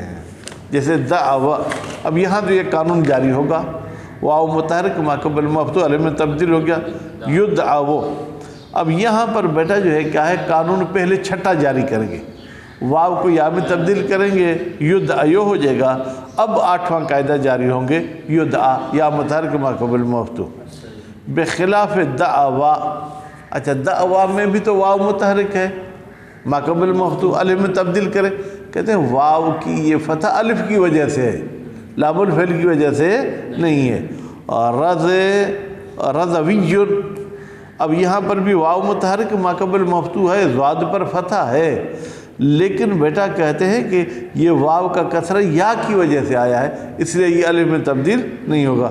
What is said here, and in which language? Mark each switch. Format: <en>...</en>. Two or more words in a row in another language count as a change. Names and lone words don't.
<ur>جیسے دعوا، اب یہاں تو یہ قانون جاری ہوگا، واو متحرک ما قبل مفتوح الف میں تبدیل ہو گیا، یدعو. اب یہاں پر بیٹا جو ہے کیا ہے؟ قانون پہلے 6ٹھا جاری کریں گے، واو کو یا میں تبدیل کریں گے، یدعو ہو جائے گا. اب 8واں قاعدہ جاری ہوں گے، یدعا یا متحرک ما قبل مفتوح بخلاف دعوا. اچھا دعوا میں بھی تو واو متحرک ہے، ما قبل مفتوح الف میں تبدیل کریں. کہتے ہیں واو کی یہ فتح الف کی وجہ سے ہے، لام الفعل کی وجہ سے نہیں ہے. رضوی، اب یہاں پر بھی واو متحرک ما قبل مفتوح ہے، زواد پر فتح ہے، لیکن بیٹا کہتے ہیں کہ یہ واو کا کسرہ یا کی وجہ سے آیا ہے، اس لیے یہ الف میں تبدیل نہیں ہوگا.</ur>